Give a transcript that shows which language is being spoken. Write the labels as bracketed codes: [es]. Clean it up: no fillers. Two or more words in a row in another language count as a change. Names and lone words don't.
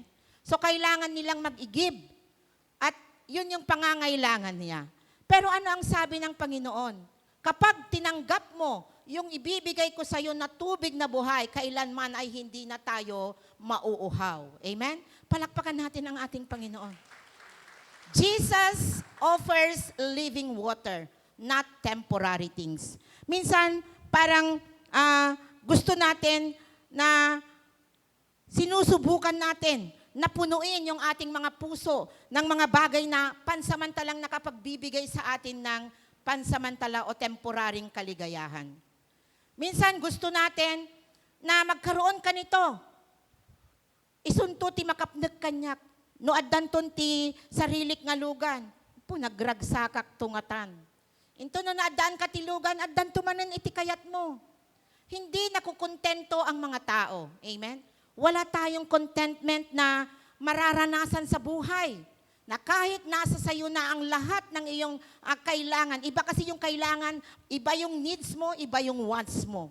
[tl] So kailangan nilang mag-igib. At yun yung pangangailangan niya. Pero ano ang sabi ng Panginoon? Kapag tinanggap mo yung ibibigay ko sa iyo na tubig na buhay, kailanman ay hindi na tayo mauuhaw. Amen? Palakpakan natin ang ating Panginoon. [en] Jesus offers living water, not temporary things. [tl] Minsan, parang gusto natin na sinusubukan natin na punuin yung ating mga puso ng mga bagay na pansamantalang nakapagbibigay sa atin ng pansamantala o temporaring kaligayahan. Minsan gusto natin na magkaroon ka nito. [ilo] Isunto ti makapnag kanyak. No addanton ti sarilik nga lugan. Po nagragsakak tungatan. Into no naadaan ka ti lugan, addan tumanan iti kayat mo. [tl] Hindi nakukontento ang mga tao. Amen? Wala tayong contentment na mararanasan sa buhay. Na kahit nasa sayo na ang lahat ng iyong kailangan. Iba kasi yung kailangan, iba yung needs mo, iba yung wants mo.